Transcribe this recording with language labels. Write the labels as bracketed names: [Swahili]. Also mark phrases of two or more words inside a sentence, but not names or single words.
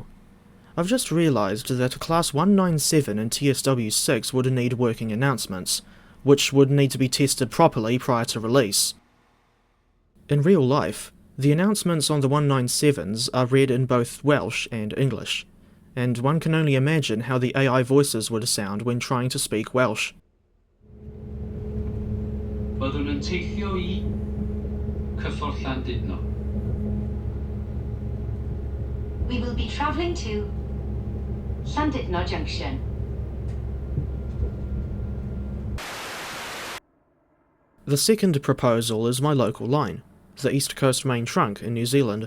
[English] I've just realised that Class 197 and TSW 6 would need working announcements, which would need to be tested properly prior to release. In real life, the announcements on the 197s are read in both Welsh and English, and one can only imagine how the AI voices would sound when trying to speak Welsh. [Welsh] Byddwn yn teithio I cyffordd Llandudno. [English] We will be travelling to Llandudno Junction. The second proposal is my local line, the East Coast Main Trunk in New Zealand.